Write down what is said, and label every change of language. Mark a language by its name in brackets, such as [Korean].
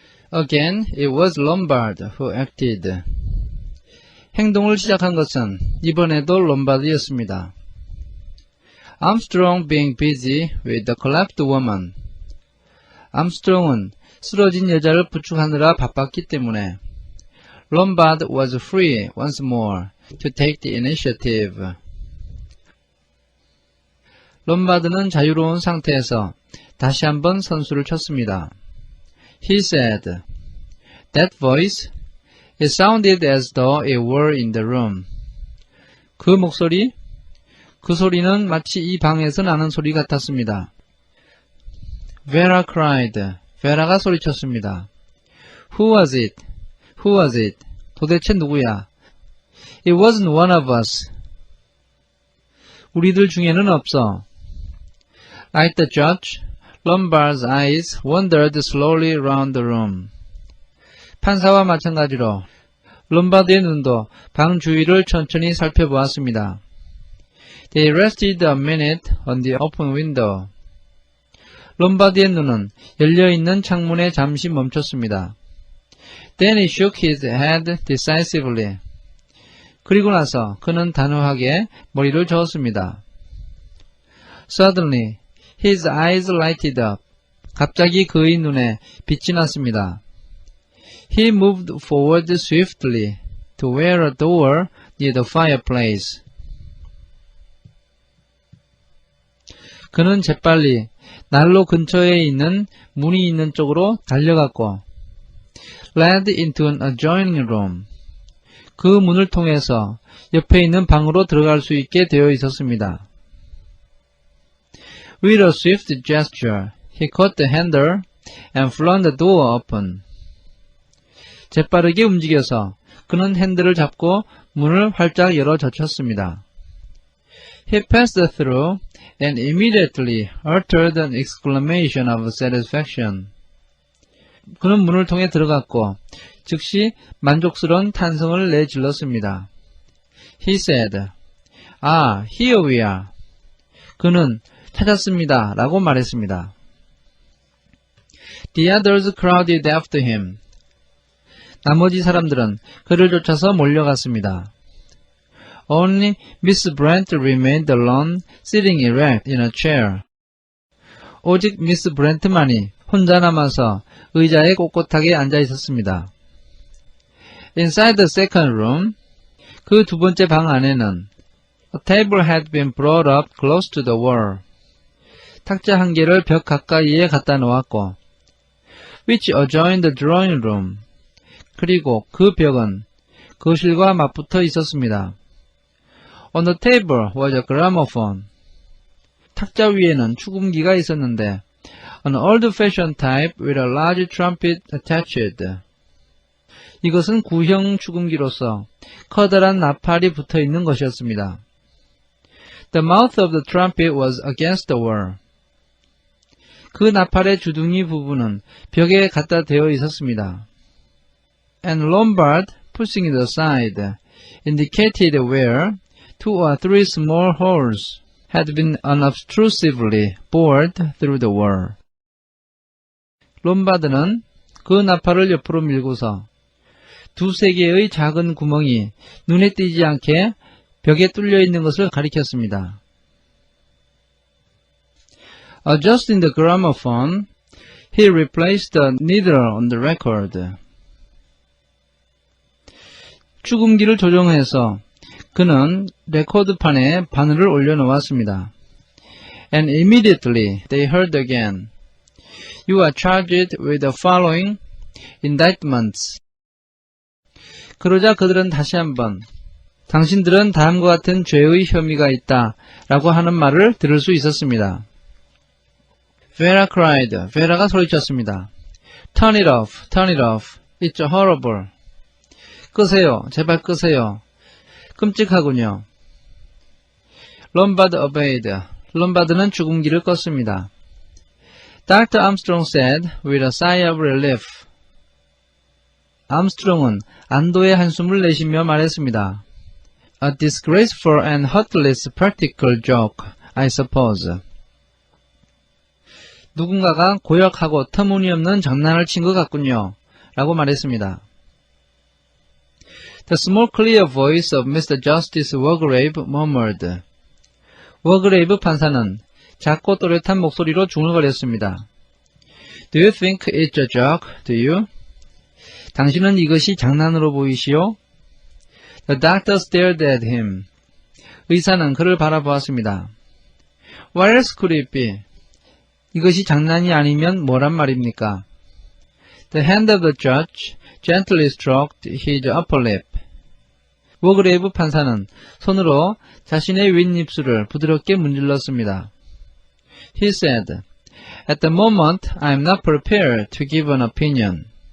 [English] Again, it was Lombard who acted. [Korean] 행동을 시작한 것은 이번에도 롬바드였습니다. [English] Armstrong being busy with the collapsed woman. [Korean] 암스트롱은 쓰러진 여자를 부축하느라 바빴기 때문에 [English] Lombard was free once more to take the initiative. [Korean] 롬바드는 자유로운 상태에서 다시 한번 선수를 쳤습니다. [English] He said, That voice, it sounded as though it were in the room. [Korean] 그 목소리, 그 소리는 마치 이 방에서 나는 소리 같았습니다. [English] Vera cried. [Korean] Vera가 소리쳤습니다. [English] Who was it? Who was it? [Korean] 도대체 누구야? [English] It wasn't one of us. [Korean] 우리들 중에는 없어. [English] Like the judge, Lombard's eyes wandered slowly round the room. [Korean] 판사와 마찬가지로 롬바드의 눈도 방 주위를 천천히 살펴보았습니다. [English] They rested a minute on the open window. [Korean] 롬바드의 눈은 열려있는 창문에 잠시 멈췄습니다. [English] Then he shook his head decisively. [Korean] 그리고 나서 그는 단호하게 머리를 저었습니다. [English] Suddenly, his eyes lighted up. [Korean] 갑자기 그의 눈에 빛이 났습니다. [English] He moved forward swiftly to where a door near the fireplace. [Korean] 그는 재빨리 난로 근처에 있는 문이 있는 쪽으로 달려갔고 [English] led into an adjoining room. [Korean] 그 문을 통해서 옆에 있는 방으로 들어갈 수 있게 되어 있었습니다. [English] With a swift gesture, he caught the handle and flung the door open. [Korean] 재빠르게 움직여서 그는 핸들을 잡고 문을 활짝 열어 젖혔습니다. [English] He passed through and immediately uttered an exclamation of satisfaction. [Korean] 그는 문을 통해 들어갔고 즉시 만족스러운 탄성을 내질렀습니다. [English] He said, Ah, here we are. [Korean] 그는 찾았습니다. 라고 말했습니다. [English] The others crowded after him. [Korean] 나머지 사람들은 그를 쫓아서 몰려갔습니다. [English] Only Miss Brent remained alone, sitting erect in a chair. [Korean] 오직 미스 브렌트만이 혼자 남아서 의자에 꼿꼿하게 앉아 있었습니다. [English] Inside the second room, [Korean] 그 두 번째 방 안에는 [English] a table had been brought up close to the wall. [Korean] 탁자 한 개를 벽 가까이에 갖다 놓았고 [English] which adjoined the drawing room. [Korean] 그리고 그 벽은 거실과 맞붙어 있었습니다. [English] On the table was a gramophone. [Korean] 탁자 위에는 축음기가 있었는데 [English] an old-fashioned type with a large trumpet attached. [Korean] 이것은 구형 축음기로서 커다란 나팔이 붙어 있는 것이었습니다. [English] The mouth of the trumpet was against the wall. [Korean] 그 나팔의 주둥이 부분은 벽에 갖다 대어 있었습니다. [English] And Lombard, pushing it aside, indicated where 2 or 3 small holes had been unobtrusively bored through the wall. [Korean] 롬바드는 그 나팔을 옆으로 밀고서 두세 개의 작은 구멍이 눈에 띄지 않게 벽에 뚫려 있는 것을 가리켰습니다. [English] Adjusting the gramophone, he replaced the needle on the record. [Korean] 축음기를 조정해서 그는 레코드판에 바늘을 올려놓았습니다. [English] And immediately they heard again, You are charged with the following indictments. [Korean] 그러자 그들은 다시 한번 당신들은 다음과 같은 죄의 혐의가 있다 라고 하는 말을 들을 수 있었습니다. [English] Vera cried. [Korean] Vera가 소리쳤습니다. [English] Turn it off. Turn it off. It's horrible. [Korean] 끄세요. 제발 끄세요. 끔찍하군요. [English] Lombard obeyed. [Korean] 롬바드는 죽음기를 껐습니다. [English] Dr. Armstrong said with a sigh of relief. [Korean] 암스트롱은 안도의 한숨을 내쉬며 말했습니다. [English] A disgraceful and heartless practical joke, I suppose. [Korean] 누군가가 고역하고 터무니없는 장난을 친 것 같군요. 라고 말했습니다. [English] The small clear voice of Mr. Justice Wargrave murmured. [Korean] 워그레이브 판사는 작고 또렷한 목소리로 중얼거렸습니다. [English] Do you think it's a joke, do you? [Korean] 당신은 이것이 장난으로 보이시오? [English] The doctor stared at him. [Korean] 의사는 그를 바라보았습니다. [English] What else could it be? [Korean] 이것이 장난이 아니면 뭐란 말입니까? [English] The hand of the judge gently stroked his upper lip. [Korean] 워그레이브 판사는 손으로 자신의 윗입술을 부드럽게 문질렀습니다. [English] He said, At the moment, I am not prepared to give an opinion.